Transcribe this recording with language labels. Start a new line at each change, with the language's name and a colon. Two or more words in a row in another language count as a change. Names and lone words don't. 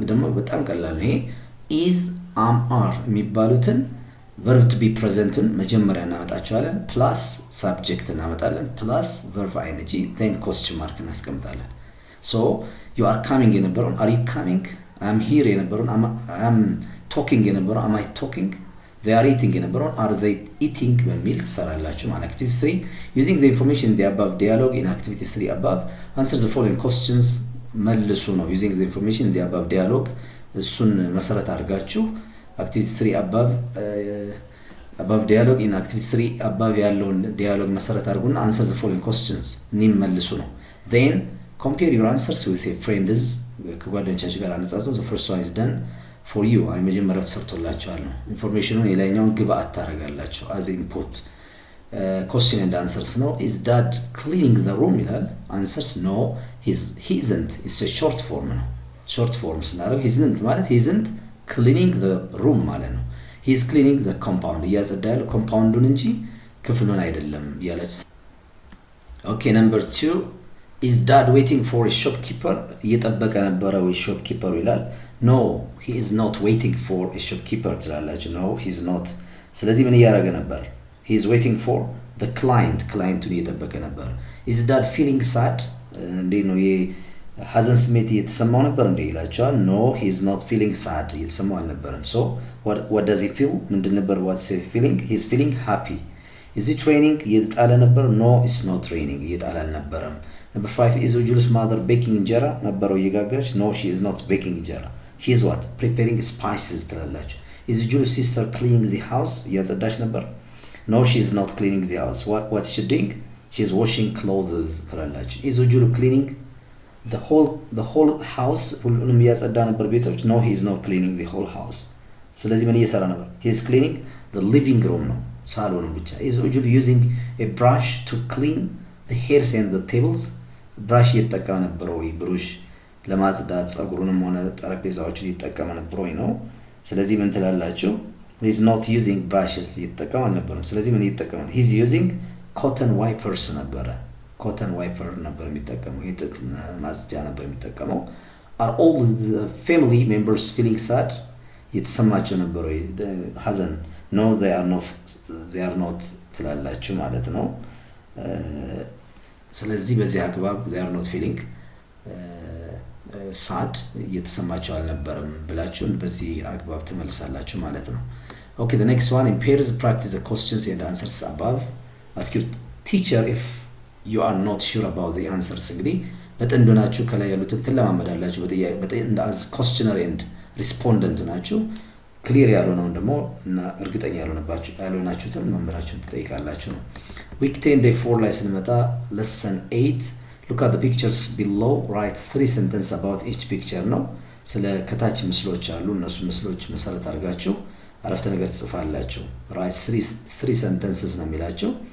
Amharic: ደግሞ በጣም ቀላል ነው ይሄ
English: is am are
Amharic: የሚባሉትን
English: verb to be present
Amharic: ን መጀመሪያ እናመጣቸዋለን
English: plus subject
Amharic: እናመጣለን
English: plus verb ing then question mark እናስቀምጣለን so you are coming የነበረውን are you coming I'm here የነበረውን I'm talking የነበረውን am I talking they are eating የነበረውን are they eating
Amharic: በሚል ትሰራላችሁ ማለት
English: activity 3 using the information in the above dialogue in activity 3 above answer the following questions
Amharic: መልሱ ነው
English: using the information in the above dialogue
Amharic: እሱን መሰረት አድርጋችሁ
English: activity 3 above above dialogue in activity 3 above ያለውን dialogue
Amharic: መሰረት አድርጉና
English: answer the following questions
Amharic: እንመልሱ ነው
English: then compare your answers with your friends
Amharic: ከጓደኞቻችሁ ጋር አነጻጽሩ
English: the first one is done for you
Amharic: አይ መጀመሪያው ተሰርቶላችኋል ነው ኢንፎርሜሽኑን የላይኛውን ግብአት ታረጋላችሁ
English: as input question and answers ነው is dad cleaning the room ይላል answers no he isn't it's a short form ነው short form ስናደርግ he isn't ማለት he isn't cleaning the room
Amharic: ማለት ነው
English: he is cleaning the compound
Amharic: እያጸዳ ያለው ኮምፓውንዱን እንጂ ክፍሉን አይደለም ያለች
English: okay number 2 is dad waiting for a shopkeeper
Amharic: እየጠበቀ ነበረ ወይ
English: shopkeeper ይላል no he is not waiting for a shopkeeper ትላላችሁ no he is not
Amharic: ስለዚህ ምን እያደረገ ነበር
English: he is waiting for the clientን እየጠበቀ ነበር is dad feeling sad
Amharic: እንዴ ነው ሐዘን ስሜት እየተሰማው ነበር እንዴ ይላችኋል
English: no he is not feeling sad
Amharic: እየተሰማው አልነበረም
English: so what does he feel
Amharic: ምንድን ነበር
English: what's he feeling he is feeling happy is it raining
Amharic: እየጣለ ነበር
English: no it's not raining
Amharic: እየጣለ አልነበረም
English: number 5 is Ujulu's mother baking
Amharic: እንጀራ ነበረው እየጋገረች
English: no she is not baking እንጀራ she is what preparing spices ትላላችሁ is Ujulu's sister cleaning the house
Amharic: እያጸዳች ነበር
English: no she is not cleaning the house what's she doing she is washing clothes ትላላችሁ is Ujulu cleaning the whole house
Amharic: ሁሉንም እያጸዳ ነበር ቤቶች
English: no he is not cleaning the whole house
Amharic: ስለዚህ ምን እየሰራ ነበር
English: he is cleaning the living room
Amharic: ነው ሳሎኑን ብቻ
English: is Ujulu using a brush to clean the hairs and the tables brush እየተጠቀመ
Amharic: ነበር ወይ ብሩሽ ለማጽዳት ጸጉሩንም ሆነ ጠረጴዛዎችን እየተጠቀመ ነበር ወይ ነው ስለዚህ ምን ትላላችሁ
English: he is not using brushes
Amharic: እየተጠቀመ አልነበረም ስለዚህ ምን እየተጠቀመ
English: he is using cotton wipers
Amharic: ነበረ
English: cotton wiper
Amharic: ነበር የሚጠቀመው የጥጥ ማጽጃ ነበር የሚጠቀመው
English: are all the family members feeling sad
Amharic: የተሰማቸው ነበር ወይ ሐዘን
English: no they are not
Amharic: ትላላችሁ ማለት ነው ስለዚህ በዚህ አግባብ
English: they are not feeling sad
Amharic: የተሰማቸው አልነበረም ብላችሁ በዚህ አግባብ ተመልሳላችሁ ማለት ነው
English: okay the next one in pairs practice the questions and answers above ask your teacher if you are not sure about the answers
Amharic: እንግዲህ በጥንድ ናችሁ ከላይ ያሉትን ተለማመዳላችሁ በጥንድ
English: as questioner and respondent
Amharic: ናችሁ ክሊር ያልሆነውን ደግሞ እና እርግጠኛ ያልሆናችሁትን መምህራችሁን ትጠይቃላችሁ ነው
English: week 10 day 4
Amharic: ላይ ስንመጣ
English: lesson 8 look at the pictures below write 3 sentences about each picture
Amharic: ነው ስለ ከታች ምስሎች አሉ እነሱ ምስሎች መሰረት አድርጋችሁ አረፍተ ነገር ትጽፋላችሁ
English: write 3 sentences
Amharic: ነው የሚላችሁ